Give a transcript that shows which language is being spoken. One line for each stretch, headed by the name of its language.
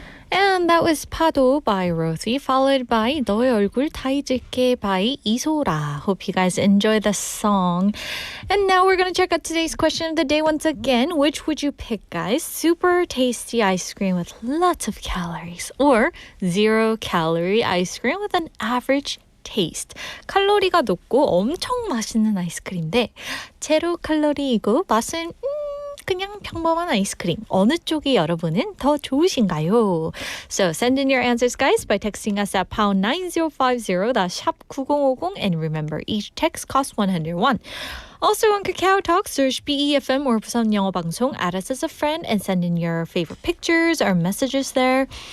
English: And that was 파도 by Rothy, followed by 너의 얼굴 다 잊을게 by 이소라. Hope you guys enjoy the song. And now we're going to check out today's question of the day once again. Which would you pick, guys? Super tasty ice cream with lots of calories or 0-calorie ice cream with an average taste.
Korean: 칼로리가 높고 엄청 맛있는 아이스크림인데 제로칼로리이고 맛은 그냥 평범한 아이스크림. 어느 쪽이 여러분은 더 좋으신가요?
English: So send in your answers, guys, by texting us at pound 9050, that's 샵 9050, and remember, each text costs 101. Also on Kakao Talk, search BEFM or 부산영어방송, add us as a friend, and send in your favorite pictures or messages there.